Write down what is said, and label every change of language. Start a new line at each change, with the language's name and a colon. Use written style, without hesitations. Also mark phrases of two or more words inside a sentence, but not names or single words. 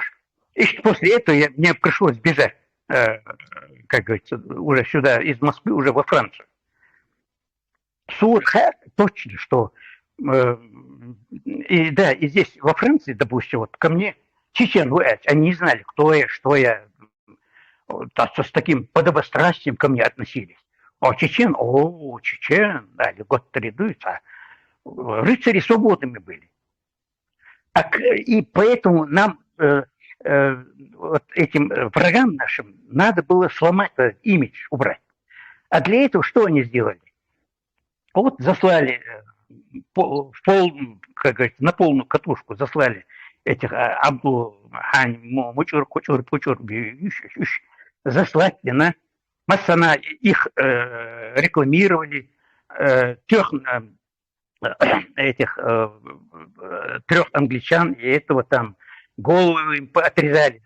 Russian: И после этого мне пришлось бежать, как говорится, уже сюда, из Москвы, уже во Францию. Точно, что и здесь во Франции, допустим, вот ко мне чечен, они не знали, кто я, что я. с таким подобострастием ко мне относились. Чечен, чечен, да, льготно рядуется. Рыцари свободными были. И поэтому нам, вот этим врагам нашим, надо было сломать этот имидж, убрать. А для этого что они сделали? Вот заслали как говорится, на полную катушку заслали этих Абду-Хань, Мучур, Кучур, Пучур, заслать на Массана, их рекламировали, трех англичан, и этого там голову им отрезали.